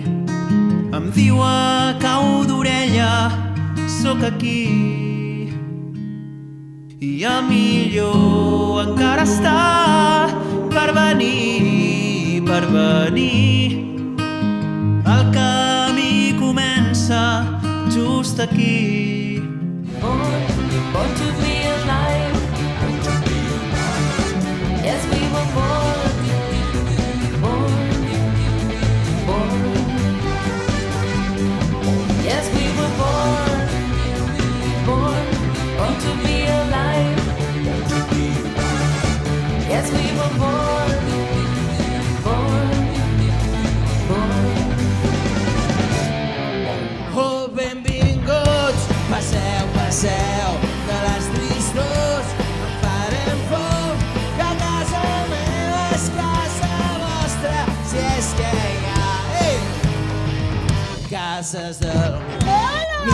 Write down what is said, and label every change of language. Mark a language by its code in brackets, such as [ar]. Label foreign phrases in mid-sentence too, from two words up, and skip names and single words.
[ca] Em diu a cau d'orella, sóc aquí. I a millor encara està per venir, per venir. El camí comença just aquí. [en] Born to be alive. Yes, we were born. Yes, we were born to be alive. Yes, we were born. [ca] Oh, benvinguts, passeu, passeu, de les tristors en farem foc, que casa meva és casa vostra, si és que hi ha cases del món.